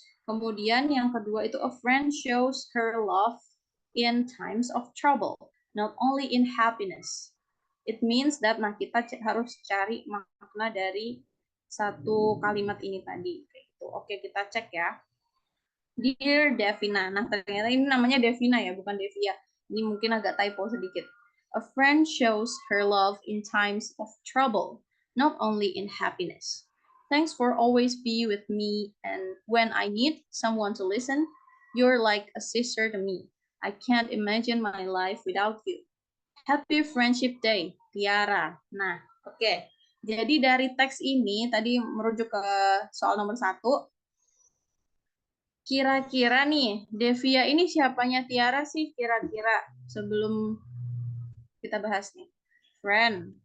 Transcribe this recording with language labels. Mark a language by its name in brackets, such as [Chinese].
[Indonesian] Kemudian yang kedua itu [English] a friend shows her love in times of trouble, not only in happiness. It means that [Indonesian] nah kita harus cari makna dari satu kalimat ini tadi. Oke, kita cek ya. Dear Devina. Nah, ternyata ini namanya Devina ya, bukan Devia. Ini mungkin agak typo sedikit. [English] A friend shows her love in times of trouble, not only in happiness. Thanks for always be with me, and when I need someone to listen, you're like a sister to me. I can't imagine my life without you. Happy Friendship Day, Tiara. Nah, oke. [Indonesian] Jadi dari teks ini tadi merujuk ke soal nomor 1. Kira-kira nih, Devia ini siapanya Tiara sih kira-kira sebelum kita bahas nih. Friend.